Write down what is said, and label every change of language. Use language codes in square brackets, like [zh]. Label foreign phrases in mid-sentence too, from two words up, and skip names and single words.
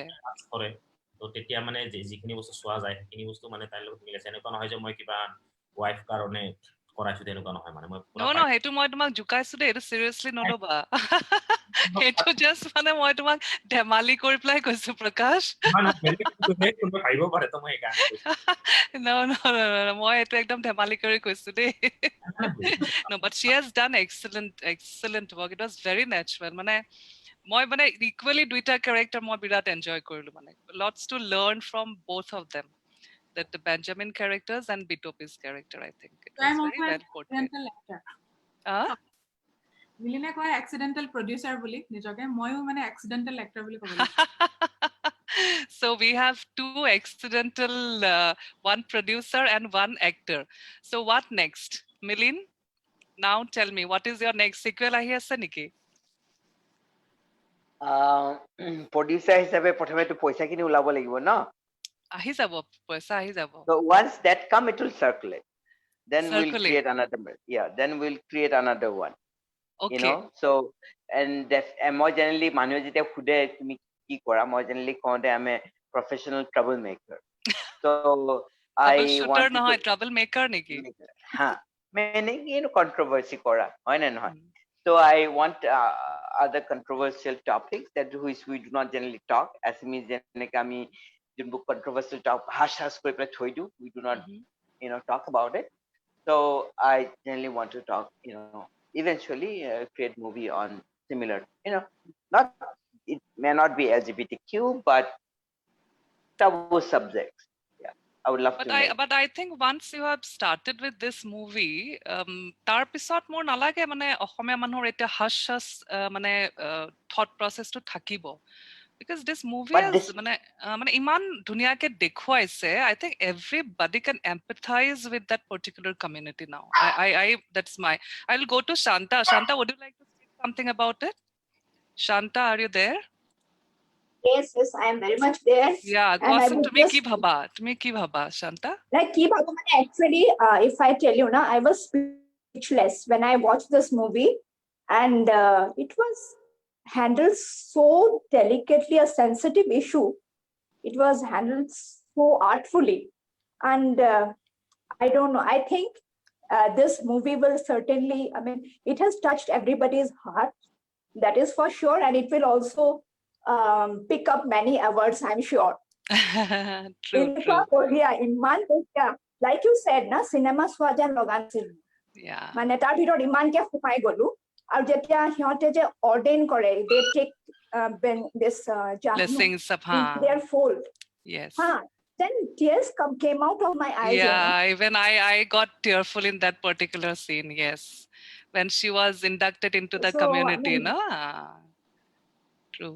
[as] কৰে, তো তেতিয়া মানে যিখিনি বস্তু চোৱা যায় সেইখিনি বস্তু মানে তাইৰ লগত মিল আছে, এনেকুৱা নহয় যে মই কিবা ওয়াইফ কাৰণে কৰাইছো তেনেকুৱা নহয়, মানে মই no হেতু মই তোমাক জুকাইছো দে, এটো সিৰিয়াসলি নলবা হেতু জাস্ট মানে মই তোমাক ধেমালি কৰি প্লাই কৈছো Prakash ভাবিব পাৰে তো মই [en] no [as] মই এটো একদম ধেমালি কৰি কৈছো দে [en] no but she has done excellent work, it was very natural, [as] মানে মই মানে equally দুইটা character মই বিৰাট enjoy কৰিলো, মানে [en] lots to learn from both of them, that the Benjamin characters and Bitopi's character, I think it was very well portrayed. [as] মিলিনে কয় [en] accidental producer [as] বুলি নিজকে, ময়ো মানে [en] accidental actor [as] বুলি ক'ব লাগিব [en] so we have two accidental one producer and one actor, so what next Milin? Now tell me, what is your next sequel [as] আহি আছে নেকি? Producer হিচাপে প্ৰথমে তো পইচা কিনি ওলাব লাগিব ন, আহি যাব পইচা আহি যাব, [en] so once that come it will circulate, then we'll create another one. okay, you know, so and [as] মই generally মানুহে যেতিয়া খুদে তুমি কি কৰা, মই generally কওঁতে [en] I'm a professional troublemaker, so I want [as] নহয় troublemaker niki মানে controversy কৰা হয় না নহয়, [en] so I want other controversial topics that which we do not generally talk, as means [as] যেনেকৈ আমি যোনবোৰ controversial topic hash কৰি পেলাই থৈ দিওঁ, [en] we do not talk about it, so I generally want to talk, eventually create movie on similar, not it may not be LGBTQ but taboo subjects, I would love to make. But I think once you have started with this movie, [as] তাৰ পিছত মোৰ নালাগে মানে অসমীয়া মানুহৰ এটা [en] hush hush [as] মানে [en] thought process [as] তো থাকিব. [en] Because this movie But is this- [as] মানে ইমান দুনিয়াক দেখুৱাইছে. [en] I think everybody can empathize with that particular community now. That's my. I'll go to Shanta. Shanta, would you like to say something about it? Shanta, are you there? Yes, I am very much there. Yeah, And I koason would [as] tumi [en] just- [as] কি ভাবা? তুমি কি ভাবা, Shanta? [en] Like [as] কি ভাবো মানে [en] actually, if I tell you now, I was speechless when I watched this movie, and it was handled so delicately, a sensitive issue. It was handled so artfully, and I don't know. I think this movie will certainly. I mean, it has touched everybody's heart. That is for sure, and it will also pick up many awards, I'm sure. True, true. Korea, [as] ইমান বেয়া, [en] like you said, [as] na cinema চোৱা যেন লগা নাছিল। [en] Yeah. [as] মানে তাৰ ভিতৰত ইমানকে সোমাই গলো, আৰু যেতিয়া সিহঁতে যে ordain কৰে, [en] they take this Jahnu Blessings of in their fold. Yes. Then tears came out of my eyes. Yeah, even I got tearful in that particular scene. Yes, when she was inducted into the So, I community, mean- no? True.